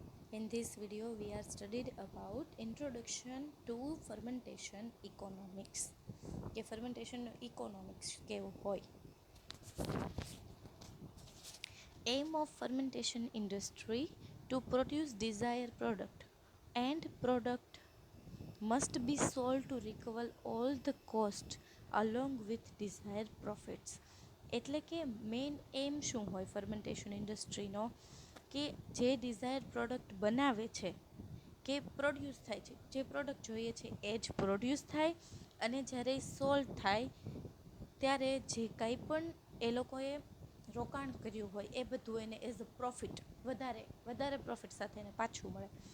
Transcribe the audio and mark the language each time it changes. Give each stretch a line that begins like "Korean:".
English: In this video we are studied about introduction to fermentation economics.
Gujarati: કે fermentation economics કેવું હોય.
English: Aim of fermentation industry to produce desired product and product must be sold to recover all the cost along with desired profits.
Gujarati: એટલે કે main એમ શું હોય fermentation ઇન્ડસ્ટ્રીનો કે જે Dzire product બનાવે છે કે પ્રોડ્યુસ થાય છે, જે પ્રોડક્ટ જોઈએ છે એ જ પ્રોડ્યુસ થાય અને જ્યારે સોલ્ડ થાય ત્યારે જે કંઈ પણ એ લોકોએ રોકાણ કર્યું હોય એ બધું એને એઝ અ પ્રોફિટ વધારે પ્રોફિટ સાથે એને પાછું મળે.